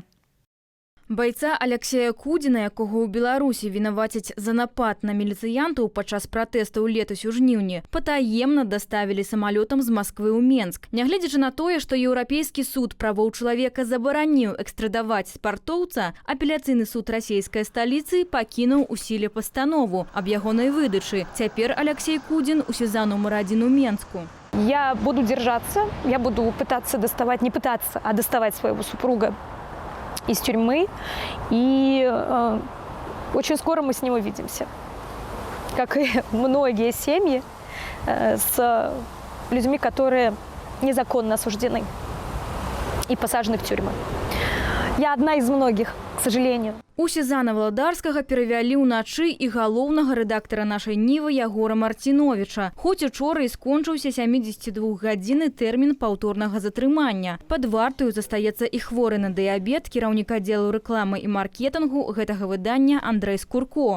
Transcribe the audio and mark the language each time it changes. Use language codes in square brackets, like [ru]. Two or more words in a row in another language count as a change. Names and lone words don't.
[be] Байца Алексея Кудзіна, якога ў Беларусі вінавацяць за напад на міліцыянтаў падчас пратэстаў летась у жніўні, патаемна даставілі самалётам з Масквы ў Менск. Нягледзячы на тое, што Еўрапейскі суд правоў чалавека забараніў экстрадаваць спартоўца, апеляцыйны суд расійскай сталіцы пакінуў у сіле пастанову аб ягонай выдачы. Цяпер Алексей Кудзін у СІЗА номер 1 у Менску. [ru] Я буду держаться, я буду пытаться доставать, не пытаться, а доставать своего супруга из тюрьмы, и очень скоро мы с ним увидимся. Как и многие семьи с людьми, которые незаконно осуждены и посажены в тюрьмы. Я одна из многих, к сожалению. [be] У Сезана Владарскага перавялі ўначы і галоўнага рэдактара нашай Нівы Ягора Марціновіча. Хоць учора і скончыўся 72-гадзінны тэрмін паўторнага затрымання. Пад вартаю застаецца і хворы на дыябет кіраўнік аддзелу рэкламы і маркетынгу гэтага выдання Андрэй Скурко.